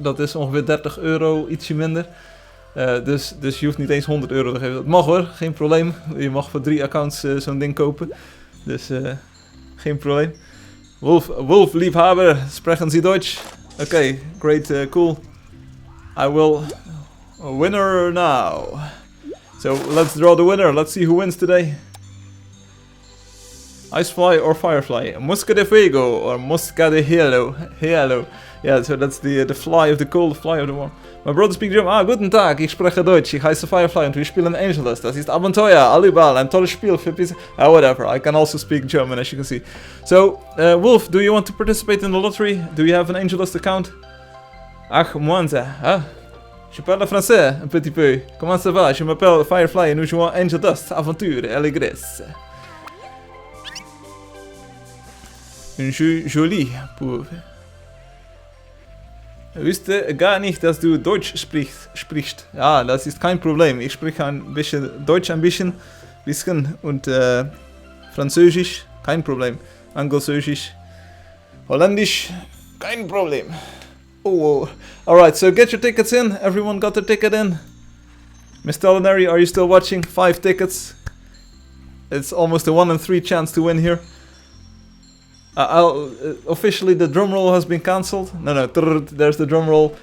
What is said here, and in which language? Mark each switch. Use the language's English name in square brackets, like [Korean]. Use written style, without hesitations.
[Dutch] Dat is ongeveer €30, ietsje minder. Dus je hoeft niet eens €100 te geven. Dat mag hoor, geen probleem. Je mag voor 3 accounts zo'n ding kopen. Dus geen probleem. [German] Wolf Liebhaber, sprechen Sie Deutsch? [English] Okay, great, cool. I will... winner now. So let's draw the winner. Let's see who wins today. [Spanish] Icefly or Firefly? Mosca de Fuego or Mosca de Hielo? [English] Yeah, so that's the fly of the cold, the fly of the warm. My brother speaks German. [German] Guten Tag, ich spreche Deutsch. Ich heiße Firefly und wir spielen Angeldust. Das ist Abenteuer, Allibal, ein tolles Spiel für PC. [English] Whatever, I can also speak German as you can see. So, Wolf, do you want to participate in the lottery? Do you have an Angeldust account? [French] Ach, moi, hein? Je parle français, un petit peu. Comment ça va? Je m'appelle Firefly et nous jouons Angeldust, aventure, allégresse. Un jeu joli, pour... [German] Wüsste gar nicht, dass du Deutsch sprichst. Ja, das ist kein Problem. Ich spreche ein bisschen Deutsch, ein bisschen und Französisch, kein Problem. Angelsächsisch, Holländisch, kein Problem. [English] Oh, alright, so get your tickets in. Everyone got their ticket in? Miss Culinary, are you still watching? 5 tickets. It's almost a 1 in 3 chance to win here. Officially the drum roll has been cancelled. No, there's the drum roll.